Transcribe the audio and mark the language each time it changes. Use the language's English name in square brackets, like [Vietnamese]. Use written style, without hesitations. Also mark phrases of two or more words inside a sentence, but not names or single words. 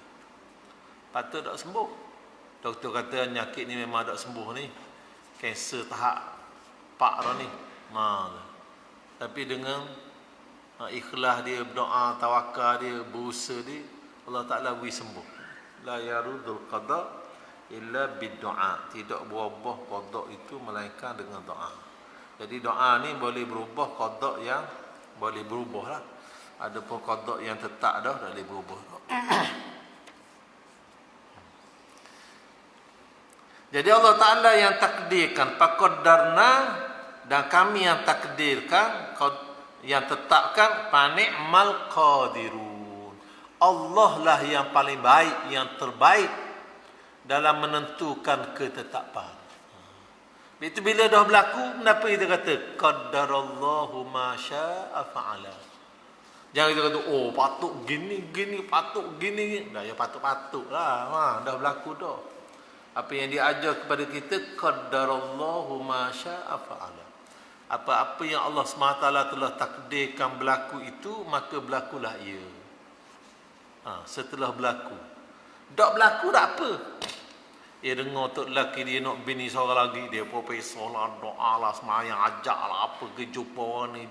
[Malay] Patut tak sembuh. Doktor kata penyakit ni memang tak sembuh ni. Kanser tahap 4 dah ni. Tapi dengan ikhlas dia, berdoa, tawakal dia, berusaha dia, Allah Taala beri sembuh. [Arabic] La yarudul qada illa bid-du'a. [Malay] Tidak berubah qada itu melainkan dengan doa. Jadi doa ni boleh berubah, qada yang boleh berubah lah. Adapun qada yang tetap dah tak boleh berubah. Jadi Allah Ta'ala yang takdirkan, faqaddarna, dan kami yang takdirkan, yang tetapkan, [Arabic] fani'mal qadirun. [Malay] Allah lah yang paling baik, yang terbaik dalam menentukan ketetapan. Itu bila dah berlaku, kenapa kita kata [Arabic] qaddarallahu ma syaa fa'ala. [Malay] Jangan kita kata patut gini, patut gini. Dah ya patut-patutlah. Dah berlaku dah. Apa yang dia ajar kepada kita, [Arabic] qaddarallahu ma syaa fa'ala. [Malay] Apa-apa yang Allah SWT telah takdirkan berlaku itu, maka berlakulah ia. Setelah berlaku. Tak berlaku tak apa. Dia dengar tok lelaki dia nak bini seorang lagi, dia profesor lah, doa lah, semayang, ajak lah, apa ke, jumpa orang ni.